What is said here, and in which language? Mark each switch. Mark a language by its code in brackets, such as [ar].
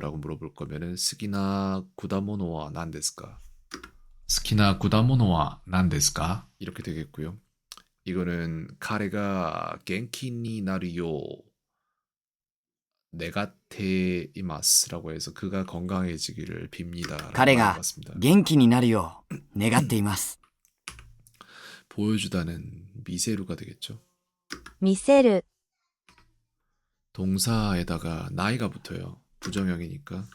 [ko] 라고 물어볼 거면은 [ja] 스키나 구다모노와 난데스까? 스키나 구다모노와 난데스까? [ko] 이렇게 되겠고요. 이거는 [ja] 카레가 겐키니 나르요 네가테 이마스라고 [ko] 해서 그가 건강해지기를 빕니다. [ja] 彼が元気になるよう願っています。 [ko] 보여주다는 미세루가 되겠죠. [ja] 見せる、 [ko] 동사에다가 나이가 붙어요. 부정형이니까.